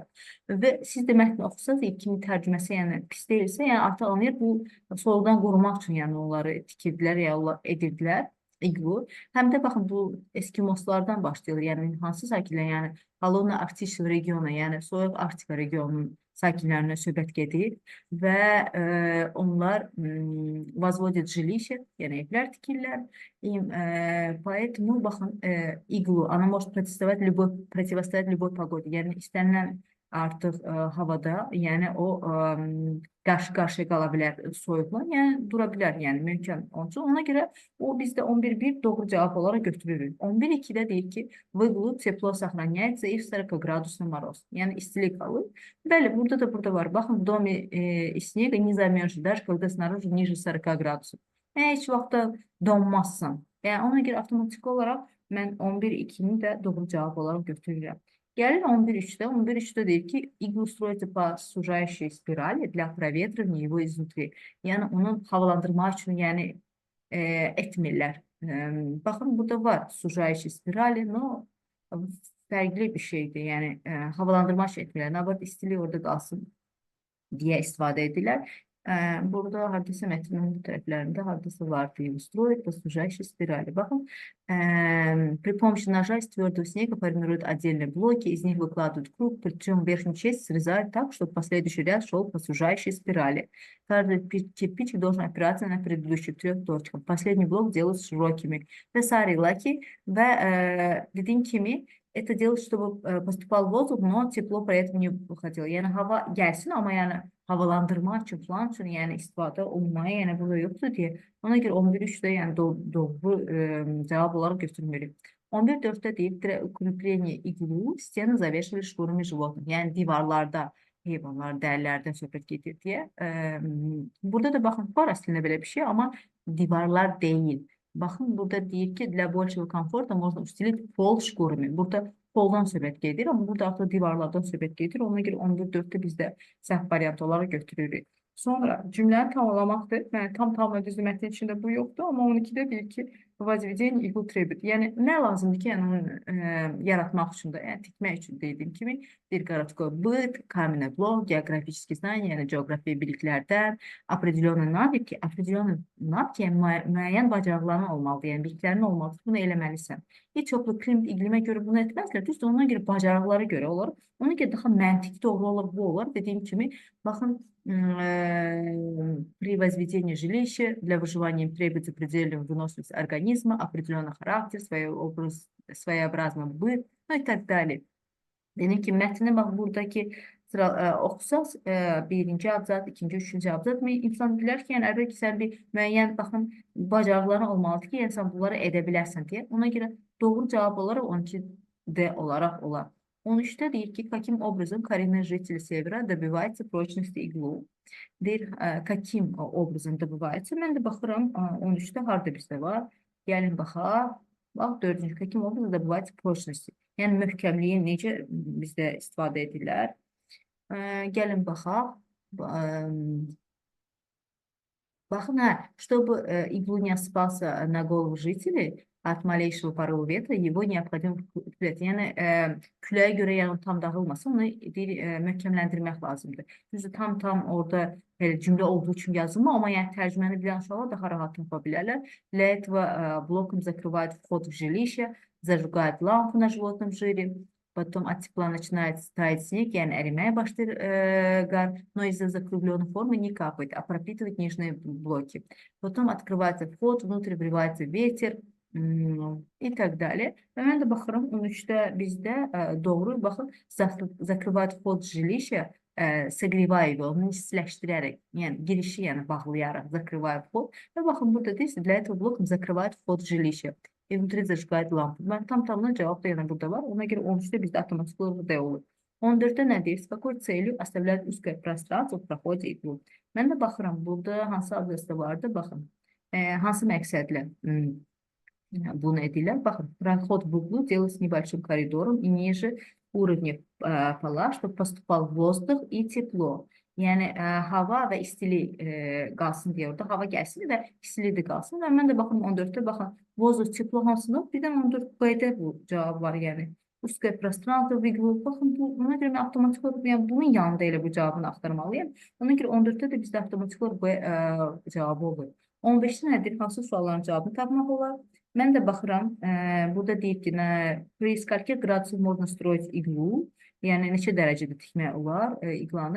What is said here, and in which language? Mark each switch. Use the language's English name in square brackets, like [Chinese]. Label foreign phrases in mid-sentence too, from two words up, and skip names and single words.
[Azerbaijani] Və siz də mətni oxusanız, kimin tərcüməsi yəni pis deyilsə, yəni artıq anlayır, bu soyuqdan qorumaq üçün yəni onları tikirdilər, ya onlar edirdilər. iqlu. Həm də baxın bu Eskimoslardan başlayır. Yəni hansı sakinlər, yəni Halona Arktik regionu, yəni soyuq Arktika regionunun sakinlərinə söhbət gedir və onlar [Russian] возводят жилище, [Azerbaijani] yəni evlər tikirlər. Поэтому baxın iqlu, [Russian] она может противостоять любой погоде. [Azerbaijani] Yəni istənilən artıq havada, yəni o qarşı-qarşıya qala bilər soyuqla, yəni dura bilər, yəni mümkün onun üçün. Ona görə o bizdə 11.1 doğru cavab olaraq götürülür. 11.2-də deyir ki, [Russian] в иглу тепло сохраняется и в 40-градусный mороz. [Azerbaijani] Yəni istilik qalır. Bəli, burada var. Baxın, [Russian] в доме из снега не замерзнешь, даже когда снаружи ниже 40 градусов. [Azerbaijani] Heç vaxt da donmazsan. Yəni ona görə avtomatik olaraq mən 11.2-ni də doğru cavab olaraq götürürəm. Gəlin 11.3-də. 11.3-də deyir ki, [Russian] иглу строится по сужающей спирали для проветривания его изнутри. [Azerbaijani] Yəni onun havalandırma üçün yəni etmirlər. Baxın, burada var sужающий spirali, no fərqli bir şeydir. Yəni havalandırma üçün etmirlər. Nabat istiliyi orada qalsın deyə istifadə edirlər. Burada hardasa mətnin bu tərəflərində hardasa var deyim. [Russian] Строит по сужающей спирали. Baxın, при помощи ножа из твердого снега формируют отдельные блоки, из них выкладывают круг, причем верхнюю часть срезают так, чтобы последующий ряд шел по сужающей спирали. Каждый кирпичик должен опираться на предыдущих 3 точках. Последний блок делают широкими. [Azerbaijani] Vesaire ki və dediğim kimi [Russian] это делать, чтобы поступал воздух, но тепло при этом не выходило. [Azerbaijani] Yəni hava gəlsin, amma yəni havalandırma üçün falan üçün yəni istifadə olunmaya yəni burada yoxdur deyə. Ona görə 11.3-də yəni doğru cavab olaraq götürmürük. 11.4-də deyib [Russian] укрепление иглу стены завешивали шкурами животных. [Azerbaijani] Yəni divarlarda heyvanlar, dərilərdən söhbət gedir deyə. Burada da baxın, var əslində belə bir şey, amma divarlar deyil. Baxın, burada deyir ki, для большего комфорта можно устелить пол шкурами. Burada poldan söhbət gedir, amma burada artıq divarlardan söhbət gedir. Ona görə 11.4-də biz də səhv variant olaraq götürürük. Sonra cümləni tamamlamaqdır. Yəni tam düzü mətnin içində bu yoxdur, amma 12-də deyir ki, [Russian] возведение игл требует. [Azerbaijani] Yəni nə lazımdır ki, yəni onu yaratmaq üçün də, yəni tikmək üçün dediyim kimi bir [Russian] городской быт, каменный блок, geografические знания, [Azerbaijani] yəni coğrafi biliklərdən, [Russian] определенные навыки, [Azerbaijani] yəni müəyyən bacarıqların olmalıdır, yəni biliklərin olmalıdır, bunu eləməlisən. Heç çoxlu iqlimə görə bunu etməzlər, düzdür, ona görə bacarıqlara görə olur. Ona görə daha məntiqi doğru olur, bu olur. Dediyim kimi, baxın, [Russian] при возведении жилища для выживания требуется предельная выносливость организма, определенный характер, своеобразный быт, ну и так далее. [Azerbaijani] Dedim ki, mətni bax, buradakı oxusaq, birinci abzat, ikinci, üçüncü abzat, insan bilər ki, yəni əlbəttə ki, sən bir müəyyən, baxın, bacarıqların olmalıdır ki, yəni sən bunları edə bilərsən deyə. Ona görə doğru cavab olaraq 12D olaraq olar. 13'te deyir ki, [Russian] каким образом коренные жители Севера добиваются прочности иглу. [Azerbaijani] Deyir, [Russian] каким образом добиваются. [Azerbaijani] Mən də baxıram, 13'te harda bizdə var. Gəlin baxaq. Bax, 4-cü, [Russian] каким образом добиваются прочности. [Azerbaijani] Yəni, möhkəmliyi necə bizdə istifadə edirlər. Gəlin baxaq. Baxın, [Russian] чтобы иглу не спался на голову жителей, от малейшего порыва ветра его необходимо укреплять. [Azerbaijani] Yəni küləyə görə yəni tam dağılmasın, onu möhkəmləndirmək lazımdır. Düzdür, tam orada cümlə olduğu kimi yazılmır, amma yəni tərcüməni bilən uşaqlar daha rahat tapa bilərlər. [Russian] Для этого блоком закрывают вход в жилище, зажигают лампу на животном жире, потом от тепла начинает таять снег, [Azerbaijani] yəni əriməyə başlayır qar, [Russian] но из-за закругленной формы не капает, а пропитывает нижние блоки. Потом открывается вход, внутрь вливается ветер, и так далее. [Azerbaijani] Və mən də baxıram, 13-də bizdə doğru, baxın, [Russian] закрывать вход в жилище, согревая его, [Azerbaijani] onu istiləşdirərək, yəni girişi yəni bağlayaraq, [Russian] закрывая вход. [Azerbaijani] Və baxın, burada deyilsə, [Russian] для этого блоком закрывает вход в жилище. И внутри зажигает лампу. [Azerbaijani] Mən tamına cavab da yəni burada var. Ona görə 13-də bizdə avtomatik olaraq D olur. 14-də nə deyir? [Russian] С какой целью оставляют узкое пространство в проходе иглу? [Azerbaijani] Mən də baxıram, burada hansı adresdə vardı, baxın. Hansı məqsədlə bunu edirlər. Baxın, [Russian] проход в углу делают с небольшим коридором и ниже уровня пола, чтобы поступал воздух и тепло. [Azerbaijani] Yəni hava və istilik qalsın deyə orada hava gəlsin və istilik də qalsın. Və mən də baxın 14-də baxın, [Russian] воздух, тепло hansıdır? [Azerbaijani] Birdən 14B-də bu cavab var, yəni. [Russian] Узкое пространство в иглу. [Azerbaijani] Baxın, buna görə mən avtomatik olaraq yəni bunun yanında elə bu cavabını axtarmalıyım. Ona görə 14-də də bizdə avtomatik olaraq B cavabı olur. 15-də nədir? Hansı sualların cavabını tapmaq olar? Mən də baxıram, burada deyir ki, [Russian] при скольки градусов можно строить иглу, [Azerbaijani] yəni neçə dərəcədə tikmək olar iqlanı.